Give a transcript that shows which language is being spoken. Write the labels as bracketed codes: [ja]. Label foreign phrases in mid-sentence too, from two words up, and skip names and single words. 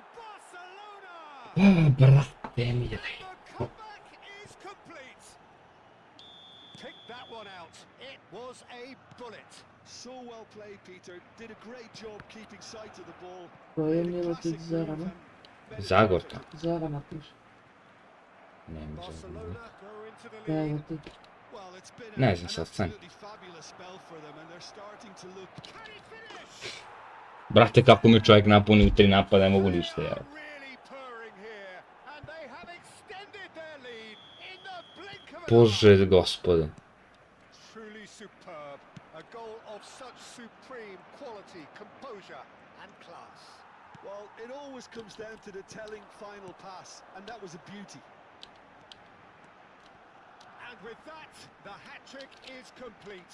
[en] Barcelona! [bs] Brate mili. [en] The comeback is complete. Pick that one out. It was a bullet. So well played, Peter. Did a great job keeping sight of the ball. [bs] Koje [en] Made a [bs] Miletić [en] classic move [bs] Zorana? [en] and made it [bs] Zagorka. Zorana piše. Ne može. [en] Barcelona go into the lead. [bs] Evo ti. [en] Well, it's been [bs] Ne [en] an [bs] znam sad, stani. [en] absolutely fabulous spell for them, and they're starting to look. Can he finish? [bs] Brate, kako mi čovjek napuni u 3 napada, ne mogu ništa, [en] They [bs] ja. [en] are really purring here, and they have extended their lead in the blink of an eye. [bs] Bože gospode. [en] Truly superb. A goal of such supreme quality, composure, and class. Well, it always comes down to the telling final pass, and that was a beauty. And with that, the hat-trick is complete.